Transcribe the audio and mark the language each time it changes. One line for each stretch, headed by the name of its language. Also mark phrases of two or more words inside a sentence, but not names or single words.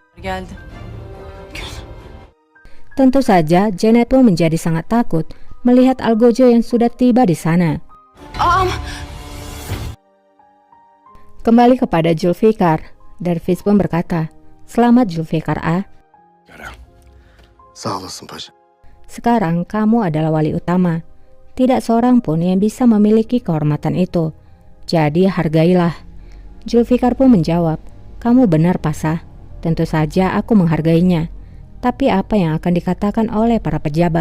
Indonesian: Tentu saja Janet pun menjadi sangat takut melihat Algojo yang sudah tiba di sana. Kembali kepada Zulfikar, Dervish pun berkata, selamat Zulfikar A.
Turkish: Sağ olasın paşa.
Indonesian: Sekarang kamu adalah wali utama. Tidak seorang pun yang bisa memiliki kehormatan itu. Jadi hargailah. Zulfikar pun menjawab, kamu benar Pasha. Tentu saja aku menghargainya. Tapi apa yang akan dikatakan oleh para pejabat?